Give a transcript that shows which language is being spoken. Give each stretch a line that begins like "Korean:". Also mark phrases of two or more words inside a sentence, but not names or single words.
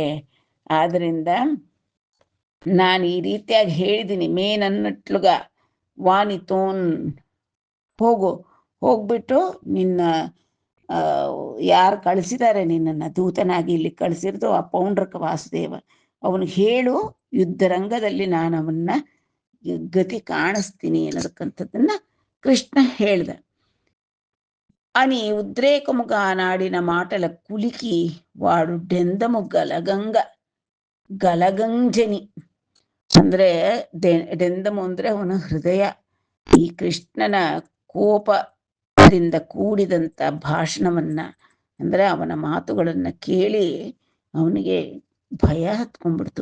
Kannada: ಆದ್ರಿಂದ ನಾನು ಈ ರೀತಿಯಾಗಿ ಹೇಳಿದ್ದೀನಿ,
Telugu: మేనన్నట్లుగ వానితోన్,
Kannada: ಹೋಗ್ಬಿಟ್ಟು ನಿನ್ನ ಯಾರು ಕಳಿಸಿದ್ದಾರೆ ನಿನ್ನನ್ನು ದೂತನಾಗಿ ಇಲ್ಲಿ ಕಳಿಸಿರೋದು ಆ ಪೌಂಡ್ರಕ ವಾಸುದೇವ, ಅವನು ಹೇಳು, ಯುದ್ಧರಂಗದಲ್ಲಿ ನಾನು ಅವನ್ನ ಗತಿ ಕಾಣಿಸ್ತೀನಿ ಅನ್ನೋದಕ್ಕಂಥದ್ದನ್ನ ಕೃಷ್ಣ ಹೇಳ್ದ.
Telugu: అని ఉద్రేకముగా నాడిన మాటల కులికి వాడు డెందము ಗಲಗಂಜನಿ
Kannada: ಅಂದ್ರೆ ಡೆಂದಮು ಅಂದ್ರೆ ಅವನ ಹೃದಯ. ಈ ಕೃಷ್ಣನ ಕೋಪದಿಂದ ಕೂಡಿದಂಥ ಭಾಷಣವನ್ನ ಅಂದ್ರೆ ಅವನ ಮಾತುಗಳನ್ನ ಕೇಳಿ ಅವನಿಗೆ ಭಯ ಹತ್ಕೊಂಡ್ಬಿಡ್ತು.